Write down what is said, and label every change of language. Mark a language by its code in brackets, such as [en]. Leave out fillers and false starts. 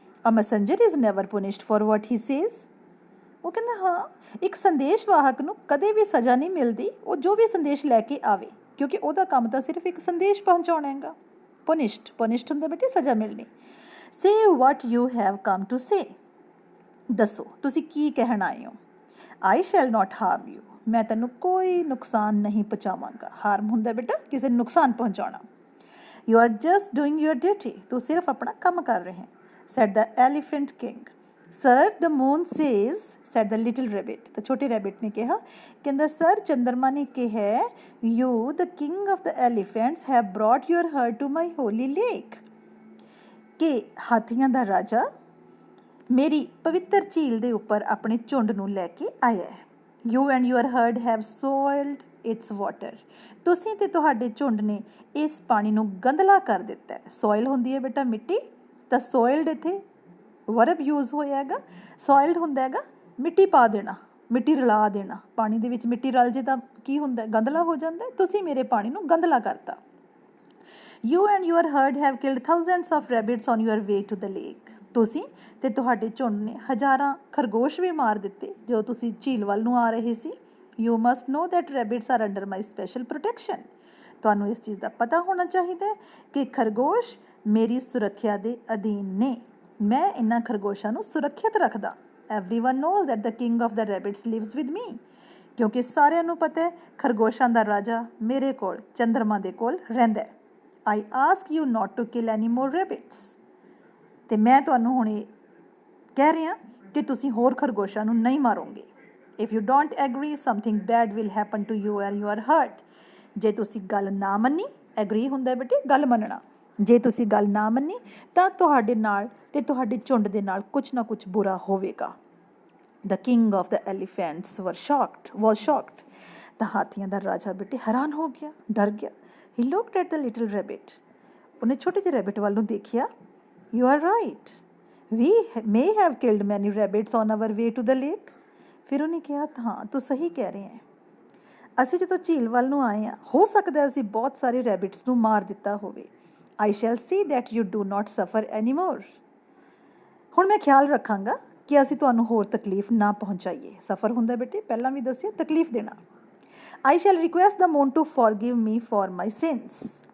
[en] A messenger is never punished for what he says. [pa] ਉਹ ਕਹਿੰਦਾ ਹਾਂ, ਇੱਕ ਸੰਦੇਸ਼ਵਾਹਕ ਨੂੰ ਕਦੇ ਵੀ ਸਜ਼ਾ ਨਹੀਂ ਮਿਲਦੀ ਉਹ ਜੋ ਵੀ ਸੰਦੇਸ਼ ਲੈ ਕੇ ਆਵੇ, ਕਿਉਂਕਿ ਉਹਦਾ ਕੰਮ ਤਾਂ ਸਿਰਫ ਇੱਕ ਸੰਦੇਸ਼ ਪਹੁੰਚਾਉਣਾ ਹੈਗਾ। ਪੁਨਿਸ਼ਡ ਹੁੰਦਾ ਬੇਟੇ ਸਜ਼ਾ ਮਿਲਣੀ। [en] Say what you have come to say. [pa] ਦੱਸੋ ਤੁਸੀਂ ਕੀ ਕਹਿਣ ਆਏ ਹੋ? [en] I shall not harm you. [pa] ਮੈਂ ਤੈਨੂੰ ਕੋਈ ਨੁਕਸਾਨ ਨਹੀਂ ਪਹੁੰਚਾਵਾਂਗਾ। ਹਾਰਮ ਹੁੰਦਾ ਬੇਟਾ ਕਿਸੇ ਨੂੰ ਨੁਕਸਾਨ ਪਹੁੰਚਾਉਣਾ। [en] You are just doing your duty. [hi] तू सिर्फ अपना काम कर रहे हैं, [en] said the elephant king. Sir, the moon says, said the little rabbit. [hi] तो छोटे rabbit ने कहा, [en] कहता सर चंद्रमा ने कहा, you, the king of the elephants, have brought your herd to my holy lake. [pa] कि ਹਾਥੀਆਂ ਦਾ ਰਾਜਾ ਮੇਰੀ ਪਵਿੱਤਰ ਝੀਲ ਦੇ ਉੱਪਰ ਆਪਣੇ ਝੁੰਡ ਨੂੰ ਲੈ ਕੇ ਆਇਆ ਹੈ. [en] You and your herd have soiled its water. [pa] ਤੁਸੀਂ ਤੇ ਤੁਹਾਡੇ ਝੁੰਡ ਨੇ ਇਸ ਪਾਣੀ ਨੂੰ ਗੰਦਲਾ ਕਰ ਦਿੱਤਾ ਹੈ. ਸੋਇਲ ਹੁੰਦੀ ਹੈ ਬੇਟਾ ਮਿੱਟੀ, ਤਾਂ ਸੋਇਲਡ ਇੱਥੇ ਵਰਬ ਯੂਜ਼ ਹੋਇਆ ਹੈਗਾ. ਸੋਇਲਡ ਹੁੰਦਾ ਹੈਗਾ ਮਿੱਟੀ ਪਾ ਦੇਣਾ, ਮਿੱਟੀ ਰਲਾ ਦੇਣਾ. ਪਾਣੀ ਦੇ ਵਿੱਚ ਮਿੱਟੀ ਰਲ ਜੇ ਤਾਂ ਕੀ ਹੁੰਦਾ, ਗੰਦਲਾ ਹੋ ਜਾਂਦਾ. ਤੁਸੀਂ ਮੇਰੇ ਪਾਣੀ ਨੂੰ ਗੰਦਲਾ ਕਰਤਾ. [en] You and your herd have killed thousands of rabbits on your way to the lake. [pa] ਤੁਸੀਂ ਤੇ ਤੁਹਾਡੇ ਝੁੰਡ ਨੇ ਹਜ਼ਾਰਾਂ ਖਰਗੋਸ਼ ਵੀ ਮਾਰ ਦਿੱਤੇ ਜਦੋਂ ਤੁਸੀਂ ਝੀਲ ਵੱਲ ਨੂੰ ਆ ਰਹੇ ਸੀ. [en] You must know that rabbits are under my special protection. [pa] ਤੁਹਾਨੂੰ ਇਸ ਚੀਜ਼ ਦਾ ਪਤਾ ਹੋਣਾ ਚਾਹੀਦਾ ਹੈ ਕਿ ਖਰਗੋਸ਼ ਮੇਰੀ ਸੁਰੱਖਿਆ ਦੇ ਅਧੀਨ ਨੇ. ਮੈਂ ਇਹਨਾਂ ਖਰਗੋਸ਼ਾਂ ਨੂੰ ਸੁਰੱਖਿਅਤ ਰੱਖਦਾ. [en] Everyone knows that the king of the rabbits lives with me. [pa] ਕਿਉਂਕਿ ਸਾਰਿਆਂ ਨੂੰ ਪਤਾ ਹੈ ਖਰਗੋਸ਼ਾਂ ਦਾ ਰਾਜਾ ਮੇਰੇ ਕੋਲ ਚੰਦਰਮਾ ਦੇ ਕੋਲ ਰਹਿੰਦਾ ਹੈ. [en] I ask you not to kill any more rabbits. [pa] ਤੇ ਮੈਂ ਤੁਹਾਨੂੰ ਹੁਣ ਇਹ ਕਹਿ ਰਿਹਾ ਕਿ ਤੁਸੀਂ ਹੋਰ ਖਰਗੋਸ਼ਾਂ ਨੂੰ ਨਹੀਂ ਮਾਰੋਗੇ. [en] If you don't agree, something bad will happen to you and your herd. [pa] ਜੇ ਤੁਸੀਂ ਗੱਲ ਨਾ ਮੰਨੀ, ਐਗਰੀ ਹੁੰਦਾ ਬੇਟੇ ਗੱਲ ਮੰਨਣਾ. ਜੇ ਤੁਸੀਂ ਗੱਲ ਨਾ ਮੰਨੀ ਤਾਂ ਤੁਹਾਡੇ ਨਾਲ ਤੇ ਤੁਹਾਡੇ ਝੁੰਡ ਦੇ ਨਾਲ ਕੁਛ ਨਾ ਕੁਛ ਬੁਰਾ ਹੋਵੇਗਾ. [en] The king of the elephants was shocked. [pa] ਤਾਂ ਹਾਥੀਆਂ ਦਾ ਰਾਜਾ ਬੇਟੇ ਹੈਰਾਨ ਹੋ ਗਿਆ, ਡਰ ਗਿਆ. [en] He looked at the little rabbit. [pa] ਉਹਨੇ ਛੋਟੇ ਜਿਹੇ ਰੈਬਿਟ ਵੱਲ ਨੂੰ ਦੇਖਿਆ. [en] You are right. We may have killed many rabbits on our way to the lake. [pa] ਫਿਰ ਉਹਨੇ ਕਿਹਾ ਹਾਂ ਤੂੰ ਸਹੀ ਕਹਿ ਰਹੇ ਹੈ. ਅਸੀਂ ਜਦੋਂ ਝੀਲ ਵੱਲ ਨੂੰ ਆਏ ਹਾਂ ਹੋ ਸਕਦਾ ਅਸੀਂ ਬਹੁਤ ਸਾਰੇ ਰੈਬਿਟਸ ਨੂੰ ਮਾਰ ਦਿੱਤਾ ਹੋਵੇ. [en] I shall see that you do not suffer anymore. [pa] ਹੁਣ ਮੈਂ ਖਿਆਲ ਰੱਖਾਂਗਾ ਕਿ ਅਸੀਂ ਤੁਹਾਨੂੰ ਹੋਰ ਤਕਲੀਫ ਨਾ ਪਹੁੰਚਾਈਏ. ਸਫਰ ਹੁੰਦਾ ਬੇਟੇ ਪਹਿਲਾਂ ਵੀ ਦੱਸਿਆ ਤਕਲੀਫ ਦੇਣਾ. [en] I shall request the moon to forgive me for my sins.